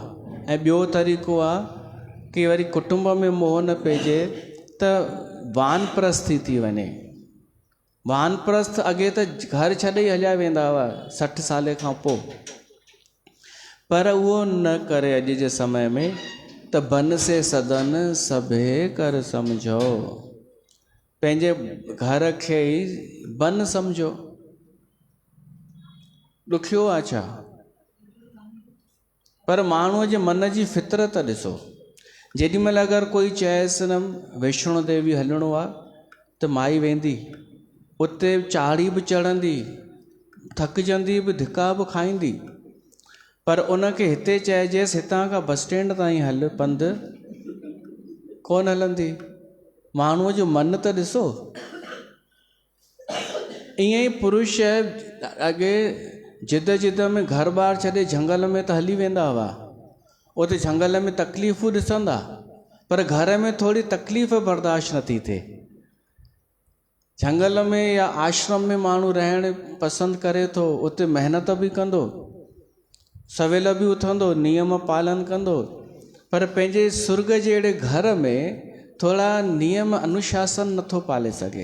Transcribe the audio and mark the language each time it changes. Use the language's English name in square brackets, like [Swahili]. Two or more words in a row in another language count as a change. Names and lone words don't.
[Sindhi] ऐं ॿियो तरीक़ो आहे कि वरी कुटुंब में मोह न पइजे त वानप्रस्थी थी वञे। वानप्रस्थ अॻे त घर छॾे ई हलिया वेंदा हुआ 60 साल खां पोइ, पर उहो न करे अॼु जे समय में। त बन से सदन सभे कर सम्झो, पंहिंजे घर खे ई बन सम्झो। ॾुखियो आहे छा? पर माण्हूअ जे मन जी फितरत ॾिसो। जेॾी महिल अगरि कोई चएसि न वैष्णो देवी हलिणो आहे, त माई वेंदी, उते चाढ़ी बि चढ़ंदी, थकिजंदी बि, धिका बि खाईंदी। पर उनखे हिते चइजेसि हितां खां बस स्टैंड ताईं हल पंधु, कोन हलंदी। माण्हूअ जो मन त ॾिसो। ईअं ई पुरुष अॻे जिद जिद में घर बार छॾे झंगल में त हली वेंदा हुआ, उते झंगल में तकलीफ़ूं ॾिसंदा, पर घर में थोरी तकलीफ़ बर्दाश्त नथी थिए। झंगल में या आश्रम में माण्हू रहण पसंदि करे थो, उते महिनत बि कंदो, सवेल बि उथंदो, नियम पालन कंदो, पर पंहिंजे सुर्ग जहिड़े घर में थोरा नियम अनुशासन नथो पाले सघे।